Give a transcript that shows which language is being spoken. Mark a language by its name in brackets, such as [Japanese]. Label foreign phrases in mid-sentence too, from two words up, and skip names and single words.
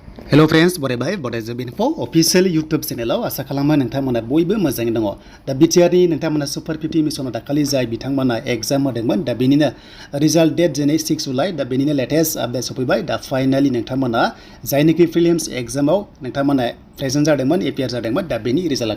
[English] Hello friends, [Bodo] bodofa info [English] official YouTube channel [Bodo] asa khalama nोंथांमोना बयबो मोजाङै दङ दा BTR नि नोंथांमोना सुपार 50 मिशनाव दाखालि जाय बिथांमोना एग्जाम होदोंमोन दा बेनिनो [English] result date [Bodo] जेने 6 जुलाइ दा बेनिनो [English] latest update [Bodo] सफैबाय दा फाइनाली नोंथांमोना जायनिखि प्रिलिम्स एग्जामाव नोंथांमोना प्रेजेन्ट जादोंमोन APR जादोंमोन दा बेनि रिजाल्ट